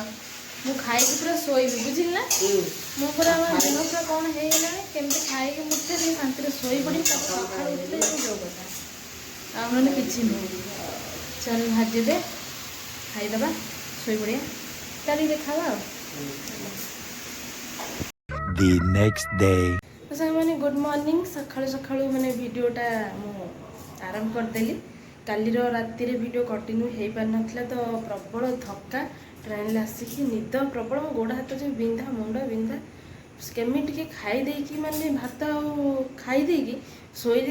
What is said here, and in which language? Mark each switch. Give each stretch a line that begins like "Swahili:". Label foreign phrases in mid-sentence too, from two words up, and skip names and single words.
Odia: ମୁଁ ଖାଇକି ପୁରା ଶୋଇବି, ବୁଝିଲି ନା? ମୁଁ ପୁରା ଦେହ ପୁରା କଣ ହେଇଗଲାଣି। କେମିତି ଖାଇକି ମୁଠେ ଟିକେ ଶାନ୍ତିରେ ଶୋଇ ପଡ଼ିବି, ତାପରେ ସକାଳୁ ଉଠିଲେ ଯୋଉ କଥା। ଆଉ ନହେଲେ କିଛି ନୁହଁ। ଚାଲ ଭାଜିଦେ, ଖାଇଦେବା, ଶୋଇପଡ଼ିବା, କାଲିକି ଦେଖାବା ଆଉ।
English: The next day.
Odia: ସାଙ୍ଗମାନେ
English: good morning.
Odia: ସକାଳୁ ସକାଳୁ ମାନେ ଭିଡ଼ିଓଟା ମୁଁ ଆରମ୍ଭ କରିଦେଲି। କାଲିର ରାତିରେ ଭିଡ଼ିଓ କଣ୍ଟିନ୍ୟୁ ହେଇପାରିନଥିଲା ତ, ପ୍ରବଳ ଥକା। ଟ୍ରେନରେ ଆସିକି ନିଦ ପ୍ରବଳ, ମୋ ଗୋଡ଼ ହାତ ଯେଉଁ ବିନ୍ଧା, ମୁଣ୍ଡ ବିନ୍ଧା। କେମିତି ଟିକେ ଖାଇ ଦେଇକି, ମାନେ ଭାତ ଆଉ ଖାଇ ଦେଇକି ଶୋଇଲି।